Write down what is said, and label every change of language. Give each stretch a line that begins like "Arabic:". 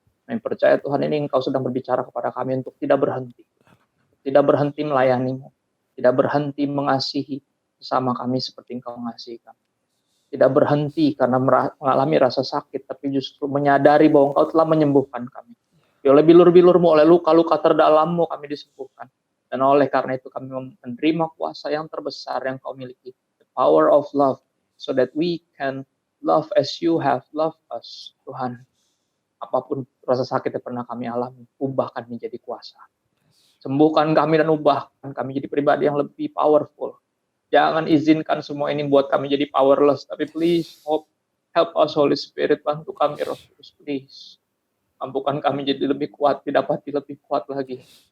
Indonesian: Kami percaya Tuhan ini Engkau sedang berbicara kepada kami untuk tidak berhenti melayani-Mu, tidak berhenti mengasihi sesama kami seperti Engkau mengasihi kami. Tidak berhenti karena mengalami rasa sakit, tapi justru menyadari bahwa Engkau telah menyembuhkan kami. Oleh bilur-bilur-Mu, oleh luka-luka terdalam-Mu kami disembuhkan. Dan oleh karena itu kami menerima kuasa yang terbesar yang Kau miliki.
English: The power of love. So that we can love as you have loved us.
Indonesian: Tuhan, apapun rasa sakit yang pernah kami alami, ubahkan menjadi kuasa. Sembuhkan kami dan ubahkan kami jadi pribadi yang lebih powerful. Jangan izinkan semua ini buat kami jadi powerless. Tapi
English: please, help us Holy Spirit.
Indonesian: Bantu kami Roh Kudus, please. Mampukan kami jadi lebih kuat, didapati lebih kuat lagi.